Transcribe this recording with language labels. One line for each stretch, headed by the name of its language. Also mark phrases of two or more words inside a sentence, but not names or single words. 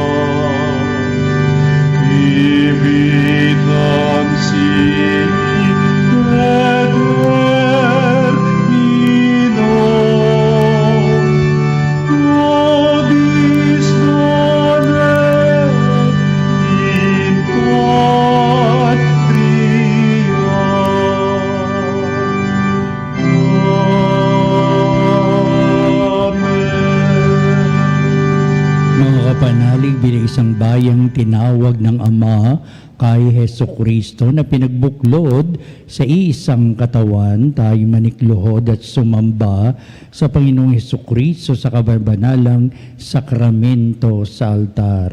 Latin: qui vitam sic et terminum, nobis donet in patria.
Filipino: Mga kapanalig, bilang isang bayang tinawag ng Ama kay Heso Kristo na pinagbuklod sa isang katawan, tayo manikluhod at sumamba sa Panginoong Heso Kristo sa kabanalang sakramento sa altar.